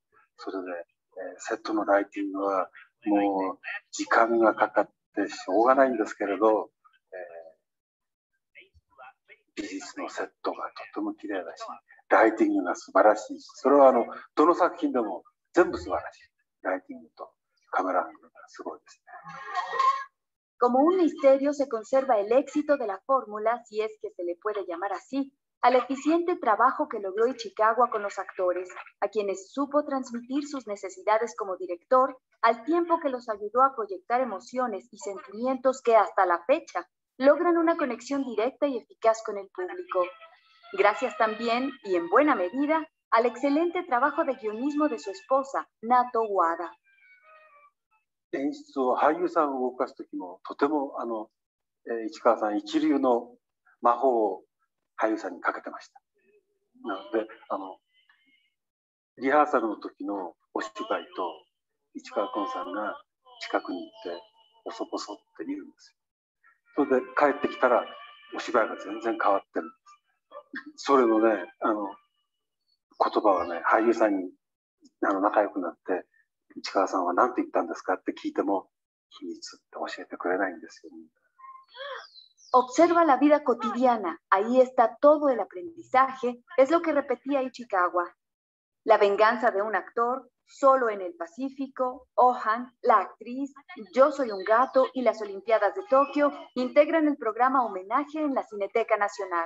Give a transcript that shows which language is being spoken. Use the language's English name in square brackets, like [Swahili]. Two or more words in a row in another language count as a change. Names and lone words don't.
[Japanese] それで、セットのライティングはもう時間がかかってしょうがないんですけれど、美術のセットがとても綺麗だし、ライティングが素晴らしいし、それはどの作品でも全部素晴らしい。ライティングとカメラアングルがすごいですね。 [Spanish] Como un misterio se conserva el éxito de la fórmula, si es que se le puede llamar así, al eficiente trabajo que logró Ichikawa con los actores, a quienes supo transmitir sus necesidades como director, al tiempo que los ayudó a proyectar emociones y sentimientos que hasta la fecha logran una conexión directa y eficaz con el público. Gracias también, y en buena medida, al excelente trabajo de guionismo de su esposa, Nato Wada. [Japanese] 演出を俳優さんを動かすときも、とても市川さん一流の魔法を俳優さんにかけてました。なのでリハーサルの時のお芝居と市川崑さんが近くに行ってボソボソって言うんですよ。それで帰ってきたらお芝居が全然変わってるんです。それのね言葉はね、俳優さんに仲良くなって市川さんは何て言ったんですかって聞いても秘密って教えてくれないんですよ。 [Spanish] Observa la vida cotidiana, ahí está todo el aprendizaje, es lo que repetía Ichikawa. La venganza de un actor, Solo en el Pacífico, Ohan, la actriz, Yo soy un gato y las Olimpiadas de Tokio integran el programa Homenaje en la Cineteca Nacional.